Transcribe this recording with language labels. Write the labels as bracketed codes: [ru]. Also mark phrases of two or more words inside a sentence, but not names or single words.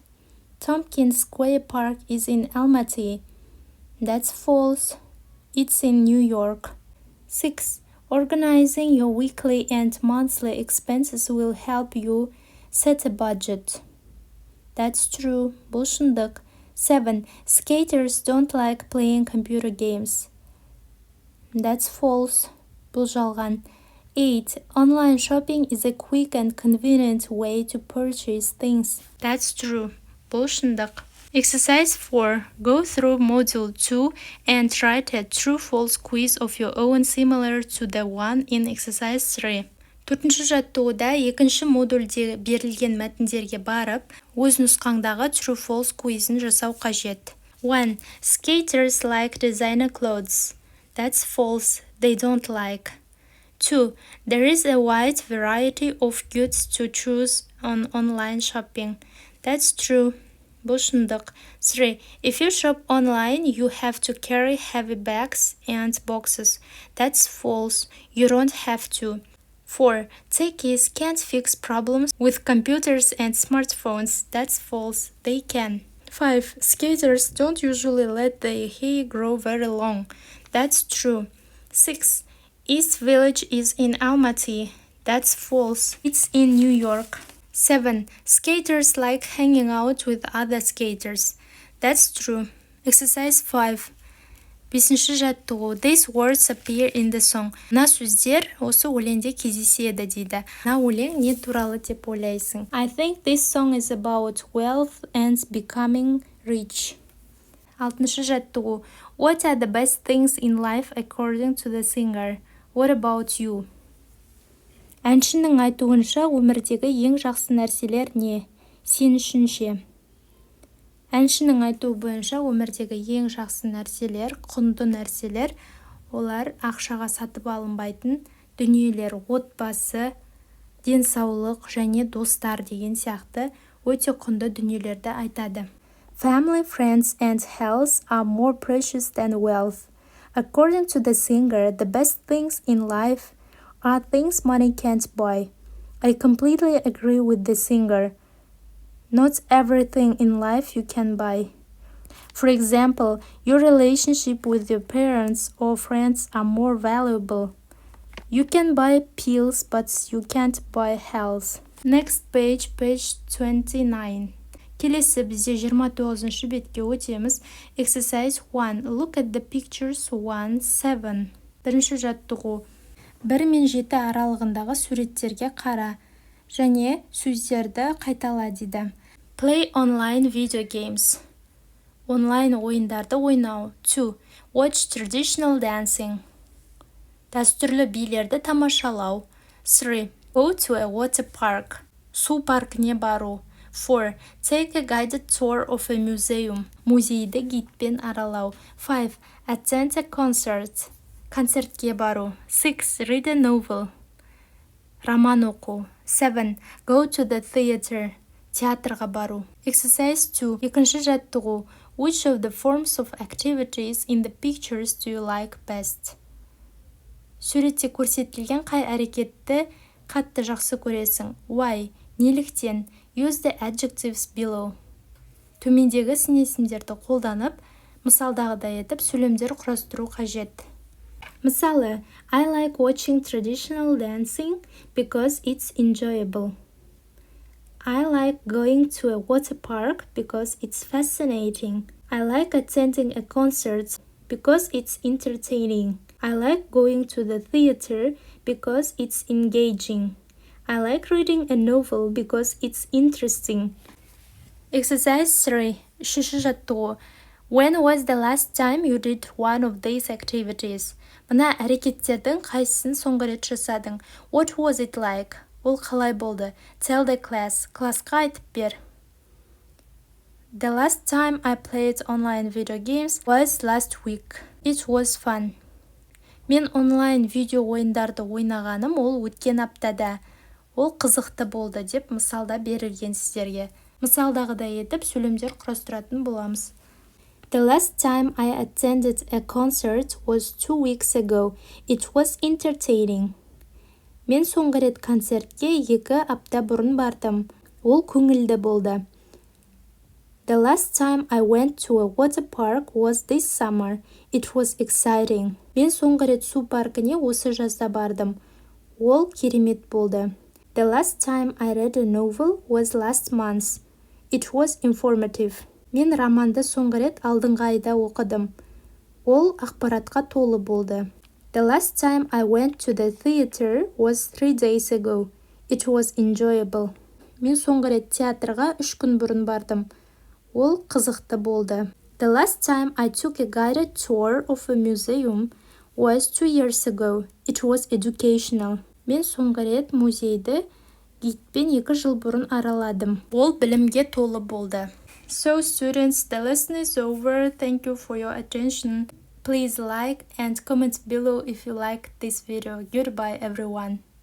[en] Tompkins Square Park is in Almaty. That's false. It's in New York. 6. Organizing your weekly and monthly expenses will help you set a budget. That's true. [kk] Бұл шындық. 7. [en] Skaters don't like playing computer games. That's false. [kk] Бұл жалған. [en] 8. Online shopping is a quick and convenient way to purchase things. That's true. [kk] Бұл šındық. Exercise 4. [en] Go through Module 2 and write a true-false quiz of your own similar to the one in Exercise 3. [kk] 4-ші жаттығуда екінші модульде берілген мәтіндерге барып, өз нұсқаңдағы [en] true-false quizін [kk] жасау қажет. 1. [en] Skaters like designer clothes. That's false. They don't like. 2. There is a wide variety of goods to choose on online shopping. That's true. [kk] Бұл шындық. 3. [en] If you shop online, you have to carry heavy bags and boxes. That's false. You don't have to. 4. Techies can't fix problems with computers and smartphones. That's false. They can. 5. Skaters don't usually let their hair grow very long. That's true. 6. East Village is in Almaty. That's false. It's in New York. 7. Skaters like hanging out with other skaters. That's true. [kk] Exercise 5. Бесінші жаттығу. [en] These words appear in the song. [kk] Мына сөздер осы өлеңде кездеседі дейді. Мына өлең не туралы деп ойлайсың? [en] I think this song is about wealth and becoming rich. [kk] Алтыншы жаттығу. [en] What are the best things in life according to the singer? What about you? [kk] Әншінің айтуынша өмірдегі ең жақсы нәрселер не? Сен үшін ше? Әншінің айтуы бойынша өмірдегі ең жақсы нәрселер, құнды нәрселер, олар ақшаға сатып алынбайтын дүниелер, отбасы, денсаулық және достар деген сияқты өте құнды дүниелерді айтады. [en] Family, friends and health are more precious than wealth. According to the singer, the best things in life are things money can't buy. I completely agree with the singer. Not everything in life you can buy. For example, your relationship with your parents or friends are more valuable. You can buy pills, but you can't buy health. Next page 29. [kk] Келесі бізде 29-шы бетке өтеміз. [en] Exercise 1. Look at the pictures 1-7. [kk] Бірінші жаттығу. 1 мен 7 аралығындағы суреттерге қара және сөздерді қайтала дейді. [en] Play online video games. [kk] Онлайн ойындарды ойнау. 2. [en] Watch traditional dancing. [kk] Дәстүрлі билерді тамашалау. 3. [en] Go to a water park. [kk] Су паркіне бару. 4. [en] Take a guided tour of a museum. [kk] Музейді гидпен аралау. 5. [en] Attend a concert. [kk] Концертке бару. 6. [en] Read a novel. [kk] Роман оқу. 7. [en] Go to the theater. [kk] Театрға бару. Exercise 2. Екінші жаттығу. [en] Which of the forms of activities in the pictures do you like best? [kk] Суретте көрсетілген қай әрекетті қатты жақсы көресің? Why? Неліктен? [en] Use the adjectives below. [kk] Төмендегі сын есімдерді қолданып, мысалдағыдай етіп сөйлемдер құрастыру қажет. Мысалы, [en] I like watching traditional dancing because it's enjoyable. I like going to a water park because it's fascinating. I like attending a concert because it's entertaining. I like going to the theater because it's engaging. I like reading a novel because it's interesting. [kk] Exercise 3. Үшінші жаттығу. [en] When was the last time you did one of these activities? [kk] Мына әрекеттердің қайсысын соңғы рет жасадың? [en] What was it like? [kk] Ол қалай болды? [en] Tell the class. [kk] Классқа айтып бер. [en] The last time I played online video games was last week. It was fun. [kk] Мен онлайн видео ойындарды ойнағаным ол өткен аптада. Ол қызықты болды деп мысалда берілген сіздерге. Мысалдағыдай етіп сөйлемдер құрастыратын боламыз. [en] The last time I attended a concert was 2 weeks ago. It was entertaining. [kk] Мен соңғы рет концертке 2 апта бұрын бардым. Ол көңілді болды. [en] The last time I went to a water park was this summer. It was exciting. [kk] Мен соңғы рет су паркіне осы жазда бардым. Ол керемет болды. [en] The last time I read a novel was last month. It was informative. [kk] Мен романды соңғы рет алдыңғы айда оқыдым. Ол ақпаратқа толы болды. [en] The last time I went to the theater was 3 days ago. It was enjoyable. [kk] Мен соңғы рет театрға 3 күн бұрын бардым. Ол қызықты болды. [en] The last time I took a guided tour of a museum was 2 years ago. It was educational. [kk] Мен соңғы рет музейді гидпен 2 жыл бұрын араладым. Ол білімге толы болды. [en] So students, the lesson is over. Thank you for your attention. Please like and comment below if you like this video. Goodbye everyone.